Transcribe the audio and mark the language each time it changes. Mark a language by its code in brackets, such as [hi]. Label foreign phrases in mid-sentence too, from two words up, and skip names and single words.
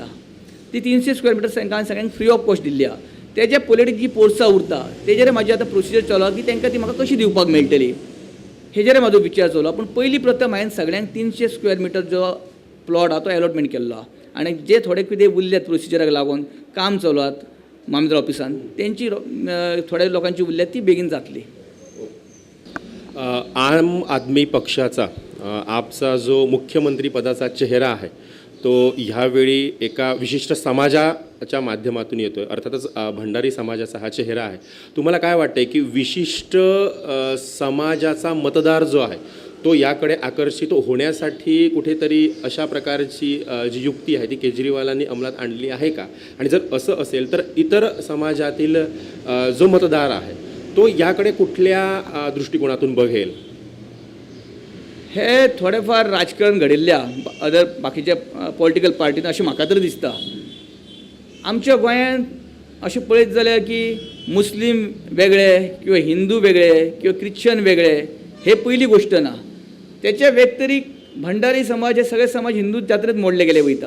[kok] ती 300 [en] square meter [kok] तांकां सगळ्यांक [en] free of cost [kok] दिल्ली आहा. तेज्या पॉलिटीक जी पोरसां उरता तेजेर म्हाजी आतां प्रोसिजर चालू आहा की तांकां ती म्हाका कशी दिवपाक मेळटली हेजेर म्हाजो विचार चालू आहा. पूण पयली प्रथम हांवें सगळ्यांक 300 [en] square meter [kok] जो प्लॉट आहा तो अलॉटमेंट केल्लो आहा. आनी जे थोडे कितें उरल्यात प्रोसिजराक लागून काम चालू आहात मामदार ऑफिसान तेंची थोड्या लोकांची उरल्यात ती बेगीन जातली. [mr] आम आदमी पक्षाचा आपचा जो मुख्यमंत्री पदाचा चेहरा आहे तो ह्यावेळी एका विशिष्ट समाजाच्या माध्यमातून येतोय. अर्थातच भंडारी समाजाचा हा चेहरा आहे. तुम्हाला काय वाटतंय की विशिष्ट समाजाचा मतदार जो आहे तो याकडे आकर्षित होण्यासाठी कुठेतरी अशा प्रकारची जी युक्ती आहे ती केजरीवालांनी अंमलात आणली आहे का? आणि जर असं असेल तर इतर समाजातील जो मतदार आहे तो याकडे कुठल्या दृष्टिकोनातून बघेल? [kok] हे थोडेफार राजकारण घडिल्ल्या अदर बाकीच्या [en] political party [kok] अशें म्हाका तर दिसता. आमच्या गोंयांत अशें पळयत जाल्यार की मुस्लीम वेगळे किंवा हिंदू वेगळे किंवा क्रिश्चन वेगळे हे पयली गोश्ट ना. त्याच्या व्यतिरिक्त भंडारी समाज हे सगळे समाज हिंदू जात्रेत मोडले गेले वयता.